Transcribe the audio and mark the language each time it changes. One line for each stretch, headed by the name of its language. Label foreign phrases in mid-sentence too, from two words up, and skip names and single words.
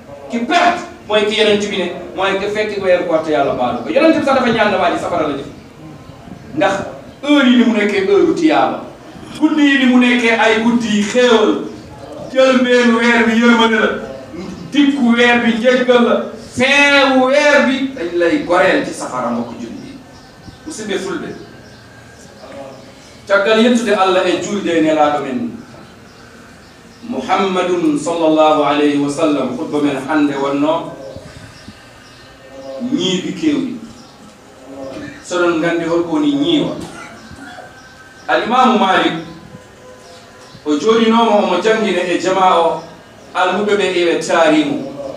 Wolof: ki perte mooy ki yonent bi ne mooy ki fekk weeru koor te yàlla baalu ko yonent bi sax dafa ñaan na waa ji safara la jëf ndax heure yi ni mu nekkee heure tiyaaba guddi yi ni mu nekkee ay guddi yi xéewal jël mbeenu weer bi yërmande la dikku weer bi njëggal la feewu weer bi dañ lay goreel ci safara mbokk julli yi
Fula: musidɓe fulɓe caggal yettude Allah e julde e nelaaɗo men
Arabic: muhammadun sallllahu alayhi wa sallam
Fula: khutba men hannde wonno ñiibi kewɗi soɗon nganndi holko woni ñiiwa alimamu malik o jooɗinooma omo janngina e jama o almuɓe ɓe ewe taarimo